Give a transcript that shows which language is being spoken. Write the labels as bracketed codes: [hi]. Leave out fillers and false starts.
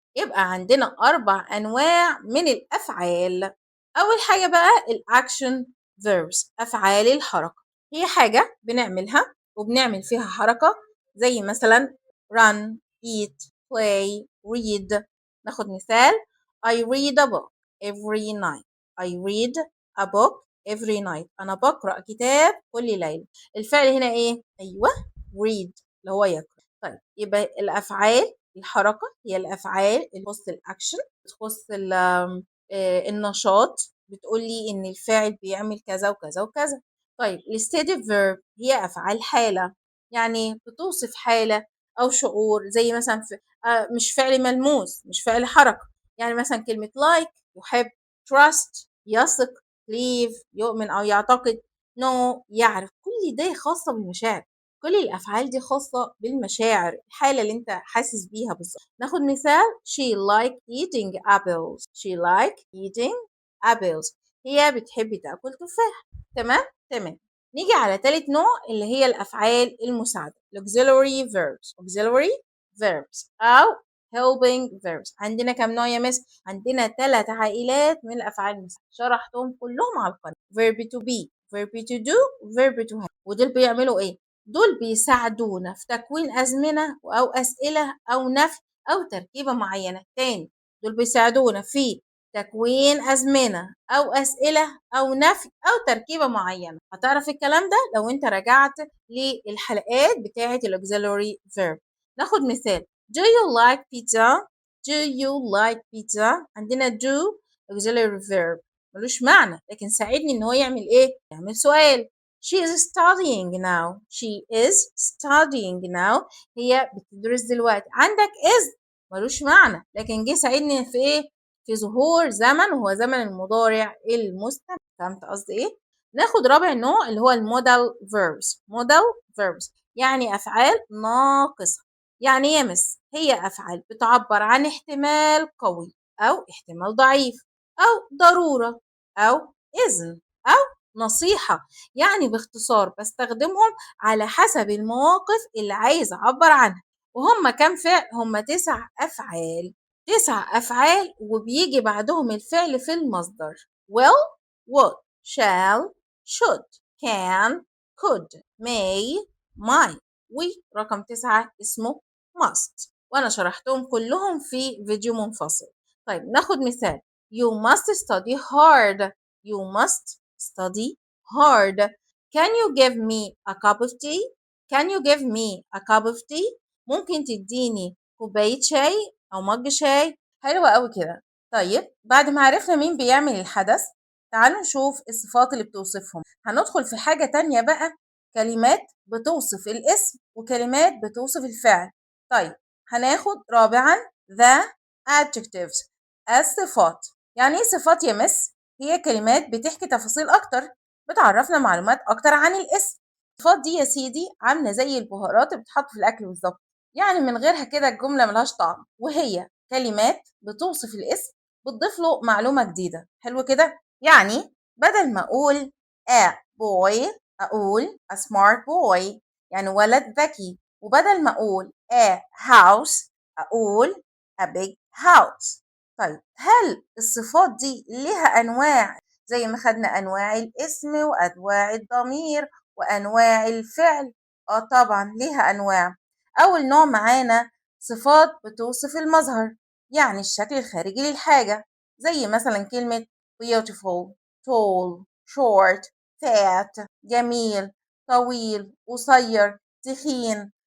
[ar] يبقى عندنا 4 أنواع من الأفعال. أول حاجة بقى الأكشن verbs أفعال الحركة. هي حاجة بنعملها وبنعمل فيها حركة زي مثلا [en] run, eat, play, read. [ar] ناخد مثال [en] I read a book every night. I read a book every night. [ar] أنا بقرأ كتاب كل ليلة. الفعل هنا إيه؟ أيوه read اللي هو يقرأ. طيب يبقى الأفعال الحركة هي الأفعال اللي تخص الأكشن، تخص النشاط، بتقول لي إن الفاعل بيعمل كذا وكذا وكذا. طيب الستيتيف فيرب هي أفعال حالة، يعني بتوصف حالة أو شعور، زي مثلا مش فعل ملموس، مش فعل حركة. يعني مثلا كلمة like يحب، trust يثق، believe يؤمن أو يعتقد، know يعرف. كل ده خاصة بالمشاعر، كل الأفعال دي خاصة بالمشاعر، الحالة اللي أنت حاسس بيها بالظبط. ناخد مثال [en] she like eating apples. she like eating apples. [ar] هي بتحب تاكل تفاح. تمام. تمام. نيجي على تالت نوع اللي هي الأفعال المساعدة auxiliary verbs. auxiliary verbs أو helping verbs. عندنا كم نوع يا مس؟ عندنا 3 عائلات من الأفعال المساعدة، شرحتهم كلهم على القناة. [en] verb to be، verb to do، verb to have. [ar] ودول بيعملوا إيه؟ دول بيساعدونا في تكوين أزمنة أو أسئلة أو نفي أو تركيبة معينة. تاني، دول بيساعدونا في تكوين أزمنة أو أسئلة أو نفي أو تركيبة معينة. هتعرف الكلام ده لو أنت رجعت للحلقات بتاعة الauxiliary verb. ناخد مثال [en] do you like pizza. do you like pizza. [ar] عندنا do auxiliary verb ملوش معنى، لكن ساعدني إن هو يعمل إيه؟ يعمل سؤال. [en] she is studying now. she is studying now. [ar] هي بتدرس دلوقتي. عندك is ملوش معنى، لكن جه ساعدني في إيه؟ في ظهور زمن، وهو زمن المضارع المستمر. فهمت قصدي ايه؟ ناخد رابع نوع اللي هو المودال فيربس. مودال فيربس يعني افعال ناقصه. يعني ايه يا مس؟ هي افعال بتعبر عن احتمال قوي او احتمال ضعيف او ضروره او اذن او نصيحه. يعني باختصار بستخدمهم على حسب المواقف اللي عايز اعبر عنها. وهم كام فعل؟ هم 9 افعال. 9 أفعال وبيجي بعدهم الفعل في المصدر [en] will، would، shall، should، can، could، may، might. [ar] ورقم 9 اسمه must، وأنا شرحتهم كلهم في فيديو منفصل. طيب ناخد مثال [en] you must study hard. you must study hard. can you give me a cup of tea. can you give me a cup of tea. [ar] ممكن تديني كوباية شاي أو مج شاي. حلوة أوي كده. طيب بعد ما عرفنا مين بيعمل الحدث، تعالوا نشوف الصفات اللي بتوصفهم. هندخل في حاجة تانية بقى، كلمات بتوصف الاسم وكلمات بتوصف الفعل. طيب هناخد رابعا the adjectives، الصفات. يعني ايه صفات يا مس؟ هي كلمات بتحكي تفاصيل أكتر، بتعرفنا معلومات أكتر عن الاسم. الصفات دي يا سيدي عاملة زي البهارات اللي بتتحط في الأكل بالظبط، يعني من غيرها كده الجملة ملهاش طعم. وهي كلمات بتوصف الاسم، بتضيف له معلومة جديدة. حلو كده. يعني بدل ما أقول a boy أقول [en] a smart boy، [ar] يعني ولد ذكي. وبدل ما أقول a house أقول [en] a big house. [ar] طيب هل الصفات دي لها أنواع زي ما خدنا أنواع الاسم وأنواع الضمير وأنواع الفعل؟ طبعا ليها أنواع. أول نوع معانا صفات بتوصف المظهر، يعني الشكل الخارجي للحاجة، زي مثلا كلمة [en] beautiful، tall، short، fat، [ar] جميل، طويل، قصير، تخين.